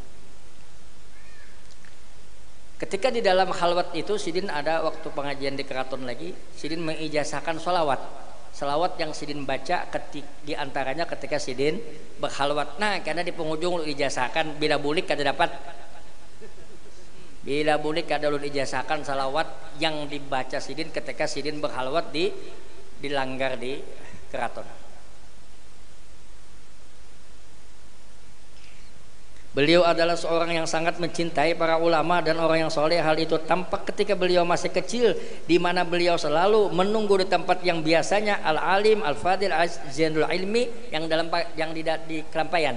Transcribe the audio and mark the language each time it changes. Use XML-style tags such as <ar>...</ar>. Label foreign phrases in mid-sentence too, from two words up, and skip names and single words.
<id>Ketika di dalam khalwat itu Sidin ada waktu pengajian di keraton lagi, Sidin mengijazahkan salawat yang Sidin baca di antaranya ketika Sidin berkhalwat.</id> <bjn>Nah, karena di penghujung lu ijazahkan bila bulik kada dapat. Bila bulik kada lu ijazahkan salawat yang dibaca Sidin ketika Sidin berkhalwat di langgar di keraton.</bjn> <id>Beliau adalah seorang yang sangat mencintai para ulama dan orang yang soleh. Hal itu tampak ketika beliau masih kecil, di mana beliau selalu menunggu di tempat yang biasanya</id> <ar>العالم، الفاضل,</ar> <id>zainul ilmi yang di Kelampayan.</id>